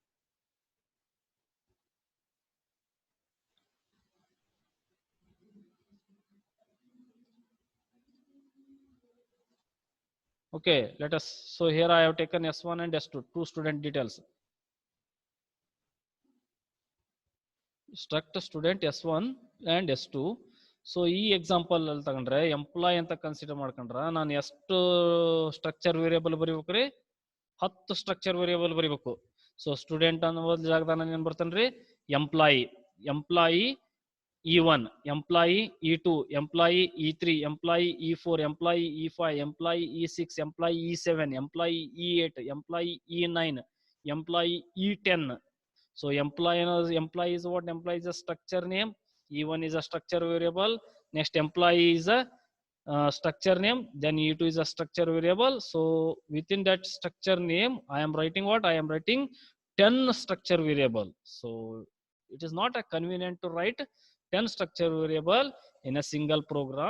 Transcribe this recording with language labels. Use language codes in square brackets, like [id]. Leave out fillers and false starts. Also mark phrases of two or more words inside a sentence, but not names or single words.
[en] Okay, let us, so here I have taken S1 and S2, two student details. Struct student S1 and S2. [kn] ಸೊ ಈ ಎಕ್ಸಾಂಪಲ್ ಅಲ್ಲಿ ತಗೊಂಡ್ರೆ ಎಂಪ್ಲಾಯ್ ಅಂತ ಕನ್ಸಿಡರ್ ಮಾಡ್ಕೊಂಡ್ರ ನಾನು ಎಷ್ಟು [en] structure variable [kn] ಬರೀಬೇಕ್ರಿ? 10 [en] structure variable [kn] ಬರೀಬೇಕು. [en] so student [kn] ಅನ್ನೋ ಜಾಗದಾಗ ನಾನು ಏನ್ ಬರ್ತೇನ್ರಿ? [en] employee, employee E1, employee E2, employee E3, employee E4, employee E5, employee E6, employee E7, employee E8, employee E9, employee E10. So employee is what? Employee is a structure name. E1 is a structure variable. Next employee is a structure name. Then E2 is a structure variable. So within that structure name, I am writing what? I am writing 10 structure variable. So it is not a convenient to write 10 structure variable in a single program.